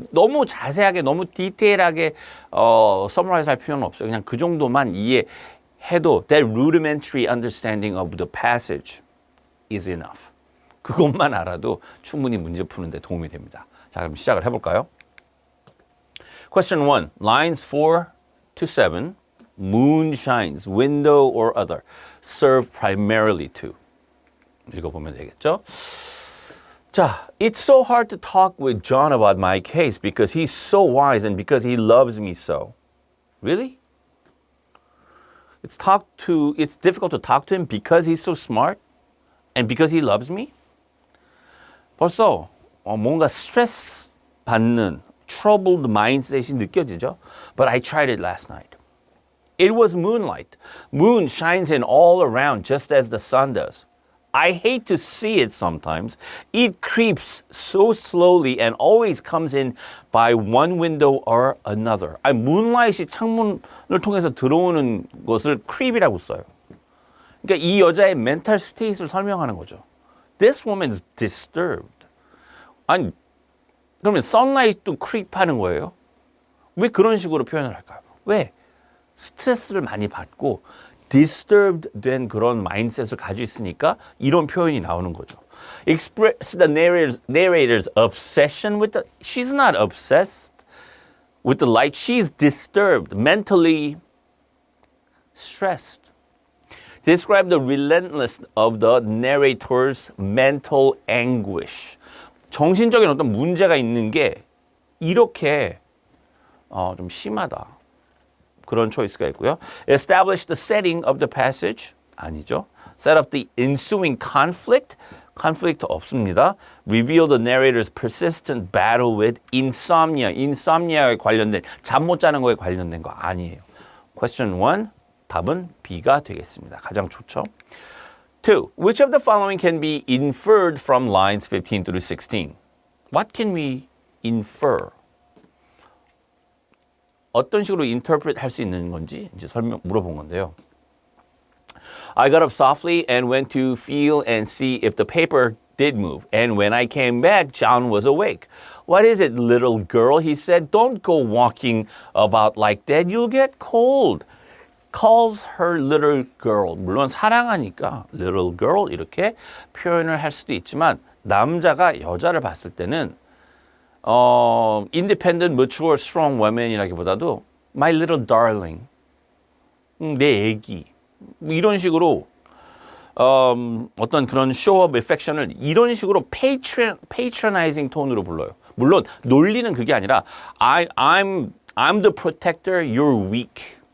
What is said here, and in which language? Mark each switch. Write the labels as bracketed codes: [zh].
[ko] 너무 자세하게, 너무 디테일하게 서머라이즈 할 필요는 없어요. 그냥 그 정도만 이해해도 [en] that rudimentary understanding of the passage is enough. [ko] 그것만 알아도 충분히 문제 푸는 데 도움이 됩니다. 자, 그럼 시작을 해볼까요? [en] Question 1, lines 4 to 7, moon shines, window or other, serve primarily to. [ko] 읽어보면 되겠죠? [en] 자, it's so hard to talk with John about my case because he's so wise and because he loves me so. Really? It's difficult to talk to him because he's so smart and because he loves me? [ko] 벌써 뭔가 스트레스 받는 [en] troubled mindset [ko] 이 느껴지죠? [en] But I tried it last night. It was moonlight. Moon shines in all around just as the sun does. I hate to see it sometimes. It creeps so slowly and always comes in by one window or another. [ko] moonlight이 창문을 통해서 들어오는 것을 creep이라고 써요. 그러니까 이 여자의 멘탈 스테이트를 설명하는 거죠. [en] This woman is disturbed. [ko] 아니, 그러면 sunlight도 creep하는 거예요? 왜 그런 식으로 표현을 할까요? 왜? 스트레스를 많이 받고 disturbed 된 그런 마인드셋을 가지고 있으니까 이런 표현이 나오는 거죠. [en] Express the narrator's obsession with she's not obsessed with the light. She's disturbed, mentally stressed. Describe the relentlessness of the narrator's mental anguish. [ko] 정신적인 어떤 문제가 있는 게 이렇게 좀 심하다. 그런 초이스가 있고요. [en] Establish the setting of the passage. [ko] 아니죠. [en] Set up the ensuing conflict. [ko] conflict 없습니다. [en] Reveal the narrator's persistent battle with insomnia. [ko] insomnia에 관련된 잠 못 자는 거에 관련된 거 아니에요. Question 1. 답은 B가 되겠습니다. 가장 좋죠. 2. [en] Which of the following can be inferred from lines 15 through 16? What can we infer? [ko] 어떤 식으로 interpret 할 수 있는 건지 이제 물어본 건데요. [en] I got up softly and went to feel and see if the paper did move. And when I came back, John was awake. What is it, little girl? He said, don't go walking about like that. You'll get cold. calls her little girl. [ko] 물론 사랑하니까 little girl 이렇게 표현을 할 수도 있지만 남자가 여자를 봤을 때는 [en] independent, mature, strong woman [ko] 이라기보다도 [en] my little darling, [ko] 내 애기 이런 식으로 어떤 그런 [en] show of affection [ko] 을 이런 식으로 patronizing 톤으로 불러요. 물론 논리는 그게 아니라 [en] I'm the protector, you're weak.